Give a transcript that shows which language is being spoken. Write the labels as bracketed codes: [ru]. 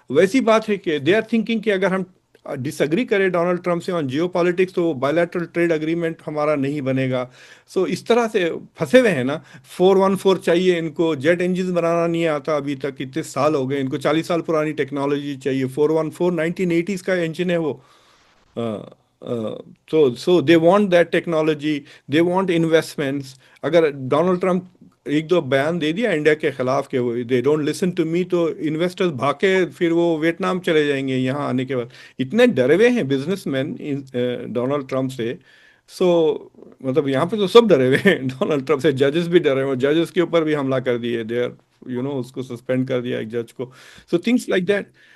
[hi] वैसी बात है कि [en] they are thinking [hi] कि अगर हम डिसएग्री करें डोनाल्ड ट्रंप से [en] on geopolitics, [hi] तो बायलैटरल ट्रेड एग्रीमेंट हमारा नहीं बनेगा। सो इस तरह से फंसे हुए हैं ना। 414 चाहिए इनको, जेट इंजन बनाना नहीं आता अभी तक, इतने साल हो गए इनको, 40 साल पुरानी टेक्नोलॉजी चाहिए। 414 1980s का इंजन है वो। [en] So they want that technology, they want investments। [hi] अगर डोनाल्ड ट्रंप एक दो बयान दे दिया इंडिया के खिलाफ के वो [en] they don't listen to me, [hi] तो इन्वेस्टर्स भागे, फिर वो वियतनाम चले जाएंगे यहाँ आने के बाद। इतने डरे हुए हैं बिजनेसमैन डोनाल्ड ट्रंप से। सो मतलब यहाँ पे तो सब डरे हुए हैं डोनाल्ड ट्रंप से, जजेस भी डरे हुए हैं, जजेस के ऊपर भी हमला कर दिए, दे आर उसको सस्पेंड कर दिया एक जज को। [en] So things like that.